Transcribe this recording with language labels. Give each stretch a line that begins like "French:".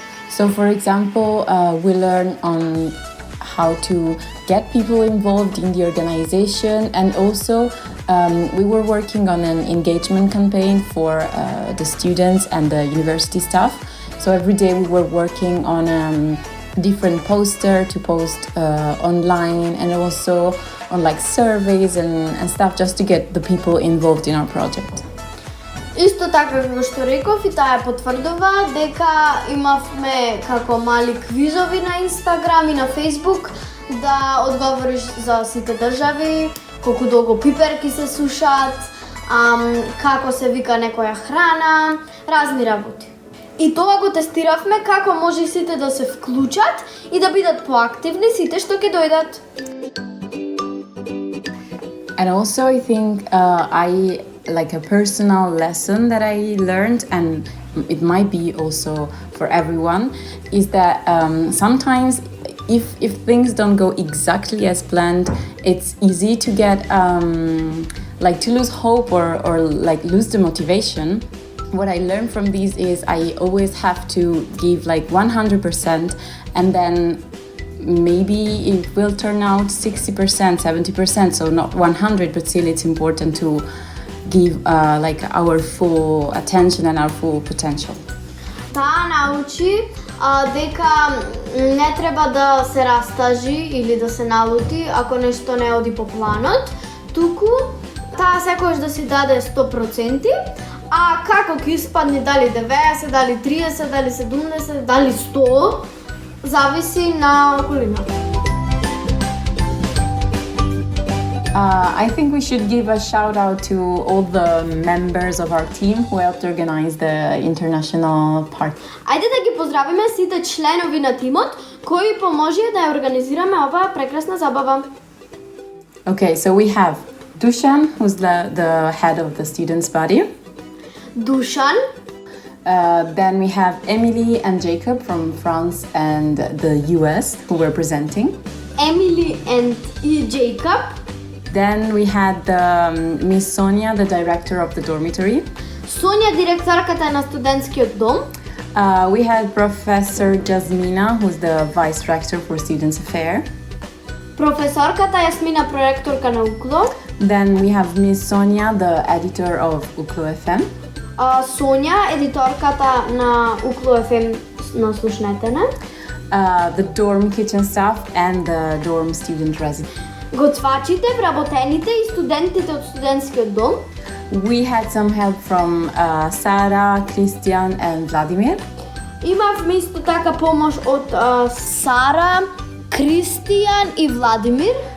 English: So for example, we learn on how to get people involved in the organization, and also we were working on an engagement campaign for the students and the university staff. So every day we were working on different poster to post online, and also on like surveys and stuff, just to get the people involved in our project.
Macedonian: Исто така како што реков, и таа потврдува дека имавме како мали квизови на Инстаграм и на Фејсбук да одговориш за сите држави, колку долго пиперки се сушат, како се вика некоја храна, разни работи. И тоа го тестиравме како може сите да се вклучат и да бидат поактивни сите што ќе дојдат.
English: And also I think like a personal lesson that I learned, and it might be also for everyone, is that sometimes if things don't go exactly as planned, it's easy to get like to lose hope or like lose the motivation. What I learned from these is I always have to give like 100%, and then maybe it will turn out 60%, 70%, so not 100, but still it's important to give like our full attention and our full potential.
Macedonian: Таа научи дека не треба да се растажи или да се налути ако нешто не оди по планот, туку таа секогаш да си даде 100%, а како ќе испадне, дали 90, дали 30, дали 70, дали 100, зависи на околината.
English: I think we should give a shout out to all the members of our team who helped organize the international party.
Macedonian: Ајде да ги поздравиме сите членови на тимот кои поможија да ја организираме оваа прекрасна забава.
English: Okay, so we have Dusan, who's the head of the students' body. Dusan. Then we have Emily and Jacob from France and the US who were presenting. Emily and Jacob. Then we had Miss Sonia, the director of the dormitory.
Macedonian: Соня, директорката на студентскиот дом.
English: We had Professor Jasmina, who's the vice rector for Students Affairs.
Macedonian: Професорката Јасмина, проректорка на УКЛО.
English: Then we have Miss Sonia, the editor of UKLO FM.
Macedonian: Соня, едиторката на УКЛО FM на Слушнете.
English: The dorm kitchen staff and the dorm student resident.
Macedonian: Готвачите, вработените и студентите од студентскиот дом.
English: We had some help from Sara, Christian and Vladimir.
Macedonian: Имавме исто така помош од Сара, Кристијан и Владимир.